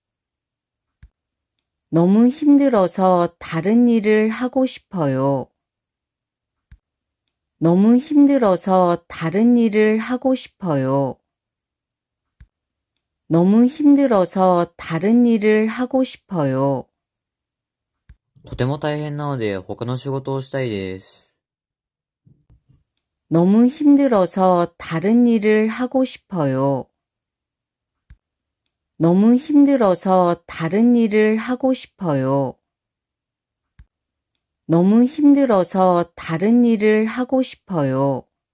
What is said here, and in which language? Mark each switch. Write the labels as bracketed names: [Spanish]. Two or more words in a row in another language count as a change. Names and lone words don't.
[Korean] 너무 힘들어서 다른 일을 하고 싶어요. 너무 힘들어서 다른 일을 하고 싶어요. 너무 힘들어서 다른 일을 하고 싶어요. [Japanese] とても大変なので他の仕事をしたいです。 [Korean] 너무 힘들어서 다른 일을 하고 싶어요. 너무 힘들어서 다른 일을 하고 싶어요. 너무 힘들어서 다른 일을 하고 싶어요.